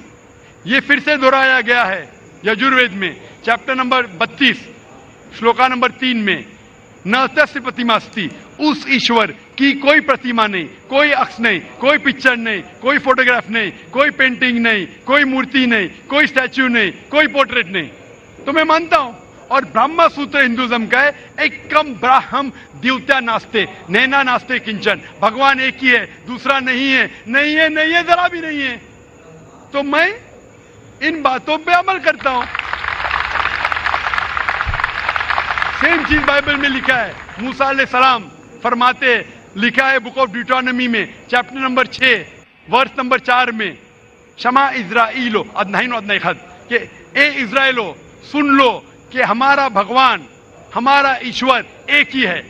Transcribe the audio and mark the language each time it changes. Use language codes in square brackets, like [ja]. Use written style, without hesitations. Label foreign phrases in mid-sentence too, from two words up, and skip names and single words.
[ur] یہ پھر سے دہرایا گیا ہے یجوروید میں چیپٹر نمبر 32 شلوکا نمبر 3 میں [sa] न तस्य प्रतिमास्ति, [ur] اس ایشور کی کوئی پرتیما نہیں, کوئی عکس نہیں, کوئی پکچر نہیں, کوئی فوٹوگراف نہیں, کوئی پینٹنگ نہیں, کوئی مورتی نہیں, کوئی اسٹیچو نہیں, کوئی پورٹریٹ نہیں. تو میں مانتا ہوں. اور برہما سوتر ہندوازم کا ہے [sa] एकं ब्रह्म द्वितीयं नास्ति नेह नास्ति किंचन, [ur] بھگوان ایک ہی ہے دوسرا نہیں ہے, نہیں ہے, نہیں ہے, ذرا بھی نہیں ہے. تو میں ان باتوں پہ عمل کرتا ہوں. سیم چیز بائبل میں لکھا ہے. موسیٰ علیہ السلام فرماتے, لکھا ہے [en] book of Deuteronomy [ur] میں چیپٹر نمبر 6 ورس نمبر 4 میں [he] שמע ישראל אדונינו ו אדוני אחד, [ur] کہ اے اسرائیلو سن لو کہ ہمارا بھگوان ہمارا ایشور ایک ہی ہے.